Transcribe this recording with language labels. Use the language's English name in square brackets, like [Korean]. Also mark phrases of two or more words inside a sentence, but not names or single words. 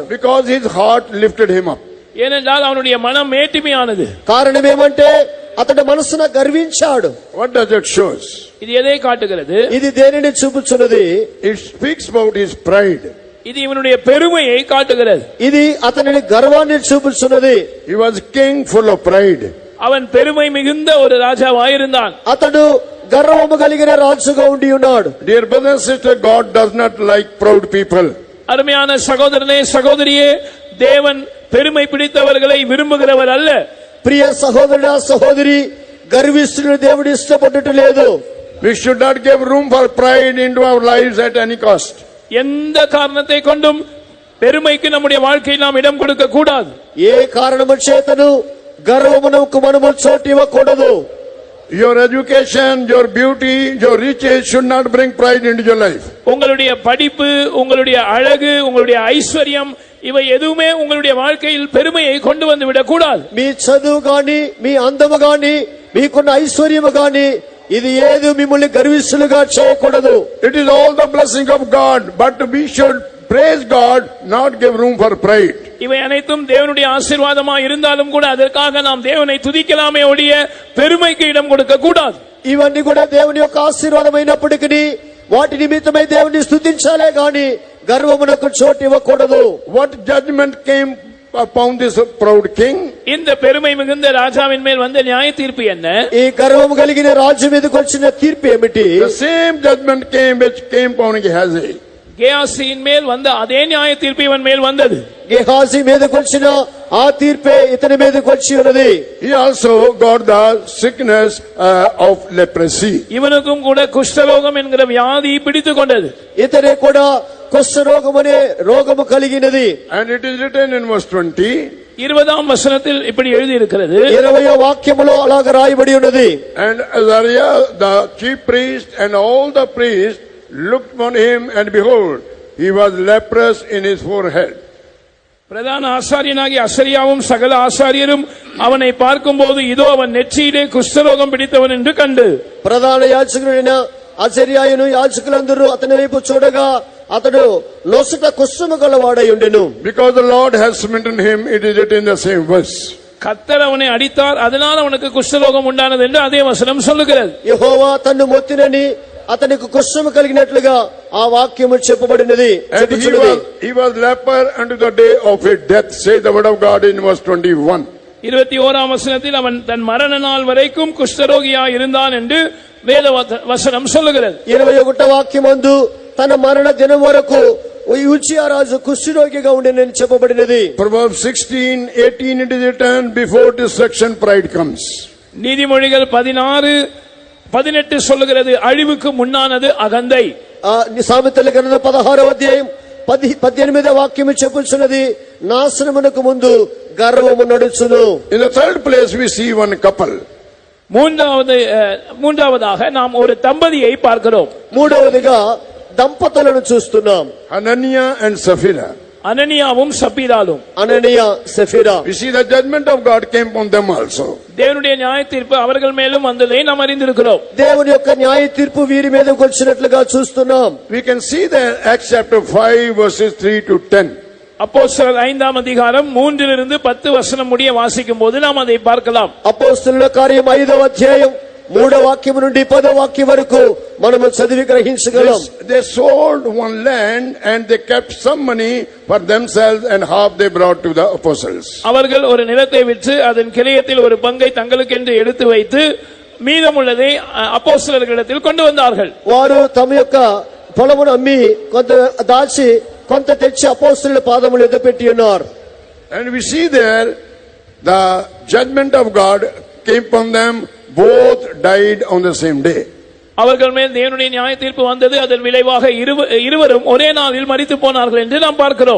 [English] Because his heart lifted him up. [Tamil] ஏனென்றால் அவனுடைய மனம் மேட்டிமையானது. [Telugu] కారణం ఏమంటే అతడు మనసున గర్వించాడు. [English] What does it show? [Tamil] இது எதை காட்டுகிறது? [Telugu] ఇది దేనిని చూపుచున్నది? [English] It speaks about his pride. [Tamil] இது இவனுடைய பெருமையை காட்டுகிறது. [Telugu] ఇది అతని గర్వాన్ని చూపుచున్నది. [English] He was king full of pride. [Tamil] அவன் பெருமை மிகுந்த ஒரு ராஜாவாயிருந்தான். [Telugu] అతడు గర్వము కలిగిన రాజుగా ఉండి ఉన్నాడు. [English] Dear brother and sister, God does not like proud people. [Tamil] அருமையான சகோதரனே சகோதரியே, தேவன் பெருமை பிடித்தவர்களை விரும்புகிறவர் அல்ல. [Telugu] ప్రియ సహోదరుడా సహోదరి, గర్విష్ఠులను దేవుడు ఇష్టపడటం లేదు. [English] We should not give room for pride into our lives at any cost. [Tamil] எந்த காரணத்தை கொண்டும் பெருமைக்கு நம்முடைய வாழ்க்கையில் நாம் இடம் கொடுக்க கூடாது. [Telugu] ఏ కారణము చేతను గర్వమునకు మనము చోటు ఇవ్వకూడదు. [English] Your education, your beauty, your riches should not bring pride into your life. [Tamil] உங்களுடைய படிப்பு, உங்களுடைய அழகு, உங்களுடைய ஐஸ்வர்யம், இவை எதுவுமே உங்களுடைய வாழ்க்கையில் பெருமையை கொண்டு வந்து விடக் கூடாது. [Telugu] మీ చదువు గాని, మీ అందము గాని, మీకున్న ఐశ్వర్యము గాని, ఇది ఏది మిమ్మల్ని గర్విష్ఠులుగా చేయకూడదు. [English] It is all the blessing of God, but we should praise God, not give room for pride. [Tamil] இவை அனைத்தும் தேவனுடைய ஆசீர்வாதமாக இருந்தாலும் கூட அதற்காக நாம் தேவனை துதிக்கலாமே ஒழிய பெருமைக்கு இடம் கொடுக்க கூடாது. [Telugu] ఇవన్నీ కూడా దేవుని యొక్క ఆశీర్వాదమైనప్పటికీ వాటి నిమిత్తమై దేవుని స్తుతించాలే గాని గర్వమునకు చోటు ఇవ్వకూడదు. [English] What judgment came upon this proud king? [Tamil] இந்த பெருமை மிகுந்த ராஜாவின் மேல் வந்த நியாய தீர்ப்பு என்ன? [Telugu] ఈ గర్వము కలిగిన రాజు మీదకి వచ్చిన తీర్పు ఏమిటి? [English] The same judgment came which came upon Gehazi. [Tamil] கேயாசியின் மேல் வந்த அதே நியாய தீர்ப்பு இவன் மேல் வந்தது. [Telugu] గెహాజీ మీదకి వచ్చిన ఆ తీర్పే ఇతని మీదకి వచ్చి ఉన్నది. [English] He also got the sickness of leprosy. [Tamil] இவனுக்கும் கூட குஷ்டரோகம் என்கிற வியாதி பிடித்துக் கொண்டது. [Telugu] ఇతనే కూడా కుష్ఠరోగం అనే రోగము కలిగినది. [English] And it is written in verse 20. [Tamil] 20ஆம் வசனத்தில் இப்படி எழுதி இருக்கிறது. [Telugu] 20వ వాక్యములో అలాగ రాయబడి ఉన్నది. [English] And Azariah the chief priest and all the priests looked on him, and behold, he was leprous in his forehead. [Tamil] பிரதான ஆசாரியனாகிய அசரியாவும் சகல ஆசாரியரும் அவனை பார்க்கும்போது இதோ அவன் நெற்றியிலே குஷ்டரோகம் பிடித்தவன் என்று கண்டு. [Telugu] ప్రధాన యాజకుడైన అజర్యాయును యాజకులందరూ అతని వైపు చూడగా అతడు నొసట కుష్ఠము గలవాడై ఉండెను. [English] Because the Lord has smitten him, it is written in the same verse. [Tamil] கர்த்தர் அவனை அடித்தார், அதனால் அவனுக்கு குஷ்டரோகம் உண்டானது என்று அதே வசனம் சொல்லுகிறது. [Telugu] యెహోవా తన్ను మొత్తినని అతనికి కుష్ఠము కలిగినట్లుగా ఆ వాక్యము చెప్పబడినది. [English] And he was leper unto the day of his death, says the word of God in verse 21. [Tamil] 21ஆம் வசனத்தில் அவன் தன் மரண நாள் வரைக்கும் குஷ்டரோகியாய் இருந்தான் என்று வேத வசனம் சொல்லுகிறது. [Telugu] 21వ వాక్యమందు తన మరణ దినం వరకు ఉజ్జియా రాజు కుష్ఠరోగిగా ఉండెనని చెప్పబడినది. [English] Proverbs 16:18 it is written, before destruction pride comes. [Tamil] நீதிமொழிகள் 16:18 சொல்லுகிறது, அழிவுக்கு முன்னானது அகந்தை. [Telugu] సామెతల గ్రంథం 16వ అధ్యాయం 18వ వాక్యము చెప్పుచున్నది, నాశనమునకు ముందు గర్వము నడుచును. [English] In the third place we see one couple. [Tamil] மூன்றாவதாக நாம் ஒரு தம்பதியை பார்க்கிறோம். [Telugu] మూడవదిగా దంపతులను చూస్తున్నాం. [English] Ananias and Sapphira. [Tamil] அனனியாவும் சப்பீராலும். [Telugu] అననీయ సఫీరా. [English] We see the judgment of God came on them also. [Tamil] தேவனுடைய நியாய தீர்ப்பு அவர்கள் மேலும் வந்ததை நாம் அறிந்திருக்கிறோம். [Telugu] దేవుని యొక్క న్యాయ తీర్పు వీరి మీదకు వచ్చినట్లుగా చూస్తున్నాం. [English] We can see that Acts chapter 5 verses 3 to 10. [Tamil] அப்போஸ்தலர் 5ஆம் அதிகாரம் 3 to 10 முடிய வாசிக்கும் போது நாம் அதை பார்க்கலாம். [Telugu] అపోస్తలుల కార్యం 5వ అధ్యాయం 3వ వాక్యం నుండి 10వ వాక్యం వరకు మనము చదివి గ్రహించగలం. [English] They sold one land and they kept some money for themselves and half they brought to the apostles. [Tamil] அவர்கள் ஒரு நிலத்தை விற்று அதன் கிரயத்தில் ஒரு பங்கை தங்களுக்கென்று எடுத்து வைத்து மீதமுள்ளதை அப்போஸ்தலர்களிடத்தில் கொண்டு வந்தார்கள். [Telugu] వారు తమ యొక్క పొలమును అమ్మి కొంత దాచి కొంత తెచ్చి అపోస్తలుల పాదముల యొద్ద పెట్టి ఉన్నారు. [English] And we see there the judgment of God came upon them. Both died on the same day. [Tamil] அவர்கள் மேல் தேவனுடைய நியாய தீர்ப்பு வந்தது. அதன் விளைவாக இருவரும் ஒரே நாளில் மரித்து போனார்கள் என்று நாம் பார்க்கிறோம்.